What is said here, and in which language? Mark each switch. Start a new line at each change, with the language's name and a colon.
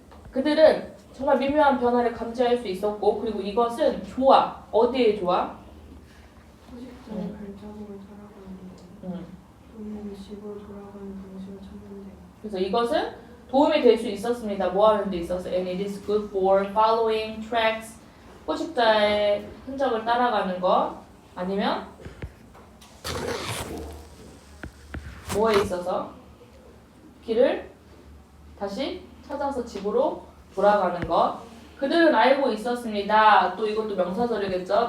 Korean: 그들은 정말 미묘한 변화를 감지할 수 있었고, 그리고 이것은 좋아. 어디에 좋아? 포식자의 발자국을 따라가는 본인의 집으로 돌아가는 방식을 찾는데. 그래서 이것은 도움이 될 수 있었습니다. 뭐 하는 데 있어서
English: and it is good for following tracks.
Korean: 포식자의 흔적을 따라가는 것. 아니면 뭐에 있어서 길을 다시 찾아서 집으로 돌아가는 것. 그들은 알고 있었습니다. 또 이것도 명사절이겠죠.